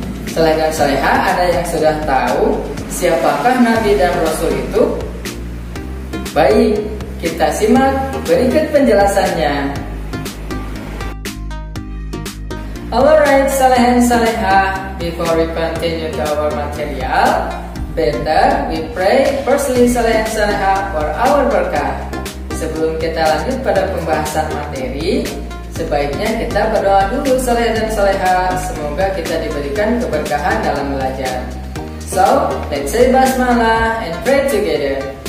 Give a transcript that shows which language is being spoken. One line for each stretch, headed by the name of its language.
Indonesian: Saleh dan saleha, ada yang sudah tahu siapakah Nabi dan Rasul itu? Baik, kita simak berikut penjelasannya.
English: Alright, saleh and saleha, before we continue to our material, better we pray firstly saleh and saleha for our berkah.
Indonesian: Sebelum kita lanjut pada pembahasan materi, sebaiknya kita berdoa dulu saleh dan saleha, semoga kita diberikan keberkahan dalam belajar.
English: So, let's say basmalah and pray together.